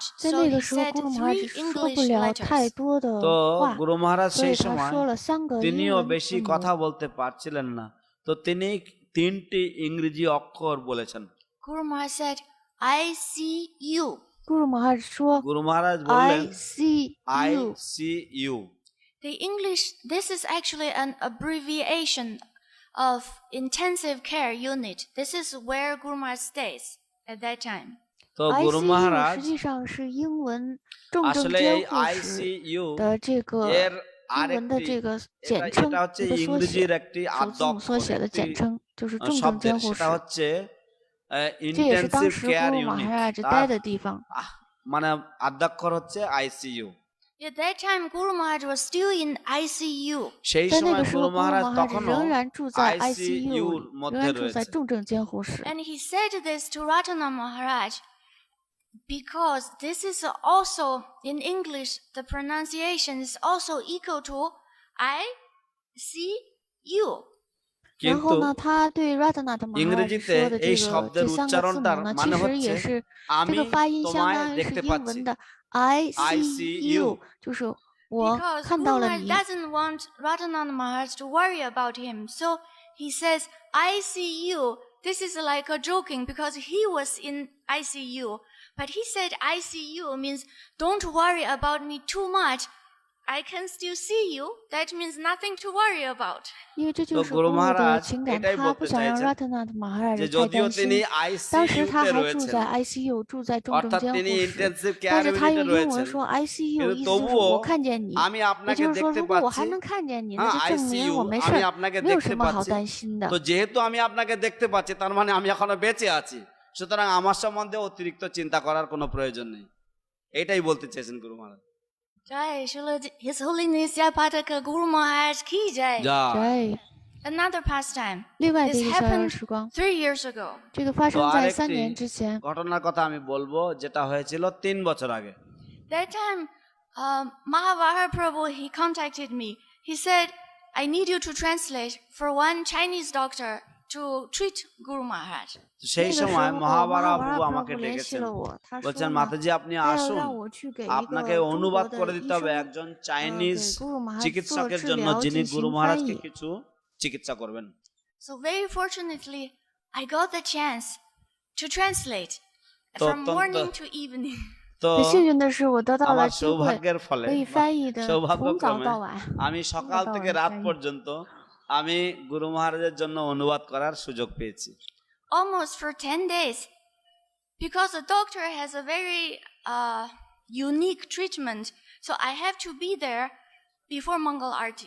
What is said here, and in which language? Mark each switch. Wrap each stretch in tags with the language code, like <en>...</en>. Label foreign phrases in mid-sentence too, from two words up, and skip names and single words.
<zh>在</zh> <en>so</en> <zh>那</zh> <en>he</en> <zh>个时候，</zh> <en>said</en> <zh>咕噜马哈</zh> <en>3</en> <zh>说</zh> <en>English</en> <zh>不了太</zh> <en>letters.</en> <zh>多的</zh> <bn>তো</bn> <zh>话，</zh> <bn>গুরু মহারাজ</bn> <zh>所以</zh> <bn>সেই</bn> <zh>他</zh> <bn>সময়</bn> <zh>说了3个英</zh> <bn>তিনিও</bn> <zh>文</zh> <bn>বেশি</bn> <zh>字</zh> <bn>কথা</bn> <zh>母。</zh> <bn>বলতে পারছিলেন না, তো তিনি 3টি ইংরেজি অক্ষর বলেছেন।</bn> <en>Guru Maharaj said, I see you.</en> <zh>咕噜马哈说</zh> <bn>গুরু মহারাজ বললেন</bn> <en>I see আই you。 see you. The English, this is actually an abbreviation of intensive care unit. This is where Guru Maharaj stays at that time.</en> <bn>তো গুরু</bn> <zh>ICU</zh> <bn>মহারাজ</bn> <zh>实际上是英文重症</zh> <bn>আসলে</bn> <zh>监</zh> <bn>এই</bn> <zh>护</zh> <bn>আই</bn> <zh>室</zh> <en>C U</en> <zh>的这个</zh> <bn>এর</bn> <zh>英文的</zh> <bn>আরেকটি</bn> <zh>这个</zh> <bn>এটা</bn> <zh>简称，</zh> <bn>এটা হচ্ছে</bn> <zh>一个缩</zh> <bn>ইংরেজির</bn> <zh>写，</zh> <bn>একটি</bn> <zh>首字母缩</zh> <bn>আদ্যক্ষর</bn> <zh>写的</zh> <bn>একটি</bn> <zh>简称，就是重症</zh> <bn>শব্দের,</bn> <zh>监护</zh> <bn>সেটা</bn> <zh>室。</zh> <bn>হচ্ছে</bn> <zh>这也是当</zh> <bn>ইন্টেনসিভ</bn> <zh>时</zh> <bn>কেয়ার</bn> <zh>咕噜马</zh> <bn>ইউনিট।</bn> <zh>哈拉待</zh> <bn>তার</bn> <zh>的地方。</zh> <bn>মানে আদ্যক্ষর হচ্ছে আইসিইউ।</bn> <en>At that time, Guru Maharaj was still in ICU.</en> <bn>সেই</bn> <zh>在那</zh> <bn>সময়</bn> <zh>个时</zh> <bn>গুরু</bn> <zh>候，咕噜</zh> <bn>মহারাজ</bn> <zh>马哈</zh> <bn>তখনও</bn> <zh>仍然住在</zh> <bn>ICU</bn> <zh>ICU 里，</zh> <bn>মধ্যে</bn> <zh>仍然住在</zh> <bn>রয়েছে।</bn> <zh>重症监护室。</zh> <en>And he said this to Ratana Maharaj because this is also, in English, the pronunciation is also equal to I see you.</en> <zh>然</zh> <bn>কিন্তু</bn> <zh>后呢，他对 Ratanath Maharaj</zh> <bn>ইংরেজিতে</bn> <zh>说的</zh> <bn>এই</bn> <zh>这个</zh> <bn>শব্দের</bn> <zh>这3个字</zh> <bn>উচ্চারণটার</bn> <zh>母呢，</zh> <bn>মানে</bn> <zh>其实</zh> <bn>হচ্ছে</bn> <zh>也是这</zh> <bn>আমি</bn> <zh>个发音相</zh> <bn>তোমায়</bn> <zh>当于是</zh> <bn>দেখতে</bn> <zh>英</zh> <bn>পাচ্ছি।</bn> <zh>文的 I</zh> <en>I see see you， you</en> <zh>就是我</zh> <en>Because</en> <zh>看</zh> <en>Guru</en> <zh>到了</zh> <en>Maharaj</en> <zh>你。</zh> <en>doesn't want Ratana Maharaj to worry about him. So he says, I see you. This is like a joking because he was in ICU. But he said ICU means don't worry about me too much. I can still see you. That means nothing to worry about.</en> <zh>因为这</zh> <bn>তো</bn> <zh>就是</zh> <bn>গুরু</bn> <zh>咕噜的</zh> <bn>মহারাজ</bn> <zh>情感，</zh> <bn>এটাই</bn> <zh>他</zh> <bn>বলতে</bn> <zh>不想让</zh> <bn>চাইছেন</bn> <zh>Ratanath Maharaj</zh> <bn>যে</bn> <zh>太</zh> <bn>যদিও</bn> <zh>担</zh> <bn>তিনি</bn> <zh>心。当时他</zh> <bn>আইসিইউতে</bn> <zh>还住</zh> <bn>রয়েছেন,</bn> <zh>在 ICU，住在重症</zh> <bn>অর্থাৎ</bn> <zh>监</zh> <bn>তিনি</bn> <zh>护室，</zh> <bn>ইন্টেনসিভ</bn> <zh>但</zh> <bn>কেয়ার</bn> <zh>是他</zh> <bn>ইউনিটে</bn> <zh>用英文</zh> <bn>রয়েছেন,</bn> <zh>说 ICU，</zh> <bn>কিন্তু</bn> <zh>意思就是</zh> <bn>তবুও</bn> <zh>我看见你，</zh> <bn>আমি</bn> <zh>也</zh> <bn>আপনাকে</bn> <zh>就是说，</zh> <bn>দেখতে</bn> <zh>如果我</zh> <bn>পাচ্ছি।</bn> <zh>还能看见你，那</zh> <bn>হ্যাঁ</bn> <zh>就证明</zh> <bn>আইসিইউ</bn> <zh>我没事</zh> <bn>আমি</bn> <zh>儿，</zh> <bn>আপনাকে</bn> <zh>没有</zh> <bn>দেখতে</bn> <zh>什么好</zh> <bn>পাচ্ছি।</bn> <zh>担心的</zh> <bn>তো。যেহেতু আমি আপনাকে দেখতে পাচ্ছি তার মানে আমি এখনো বেঁচে আছি, সুতরাং আমার সম্বন্ধে অতিরিক্ত চিন্তা করার কোনো প্রয়োজন নেই। এটাই বলতে চেয়েছেন গুরু মহারাজ। Jai Srila His Holiness Jayapataka Guru Maharaj Ki Jai. জয়।</bn> <en>Another pastime.</en> <zh>另外的</zh> <en>This</en> <zh>一个逍遥</zh> <en>happened</en> <zh>时光，</zh> <en>3 years ago.</en> <zh>这个发</zh> <bn>তো</bn> <zh>生在3</zh> <bn>আরেকটি</bn> <zh>年之前。</zh> <bn>ঘটনার কথা আমি বলবো যেটা হয়েছিল 3 বছর আগে।</bn> <en>That time, Mahavara Prabhu, he contacted me. He said, I need you to translate for one Chinese doctor to treat Guru Maharaj.</en> <bn>তো সেই</bn> <zh>那个时</zh> <bn>সময়</bn> <zh>候</zh> <bn>মহাভারা</bn> <zh>，Mahavara</zh> <bn>প্রভু আমাকে</bn> <zh>Prabhu 联系</zh> <bn>ডেকেছেন,</bn> <zh>了我，他说</zh> <bn>বলছেন</bn> <zh>呢，</zh> <bn>মাতাজি আপনি</bn> <zh>他要</zh> <bn>আসুন,</bn> <zh>让我去给一</zh> <bn>আপনাকে</bn> <zh>个中国</zh> <bn>অনুবাদ</bn> <zh>的</zh> <bn>করে</bn> <zh>医</zh> <bn>দিতে হবে</bn> <zh>生，</zh> <bn>একজন চাইনিজ</bn> <zh>给 Guru Maharaj 做</zh> <bn>চিকিৎসকের</bn> <zh>治</zh> <bn>জন্য</bn> <zh>疗</zh> <bn>যিনি</bn> <zh>进</zh> <bn>গুরু</bn> <zh>行翻</zh> <bn>মহারাজকে</bn> <zh>译。</zh> <bn>কিছু চিকিৎসা করবেন।</bn> <en>So very fortunately, I got the chance to translate</en> <bn>তো</bn> <en>from</en> <bn>অত্যন্ত-</bn> <en>morning to evening.</en> <bn>তো</bn> <zh>很幸运的是，我得到了</zh> <bn>আমার</bn> <zh>机会</zh> <bn>সৌভাগ্যের ফলে</bn> <zh>可以翻译的从早</zh> <bn>সৌভাগ্যক্রমে</bn> <zh>到晚。</zh> <bn>আমি সকাল থেকে রাত</bn> <zh>翻译</zh> <bn>পর্যন্ত আমি গুরু মহারাজের জন্য অনুবাদ করার সুযোগ পেয়েছি।</bn> <en>Almost for 10 days. Because the doctor has a very unique treatment. So I have to be there before Mangal Arti.</en>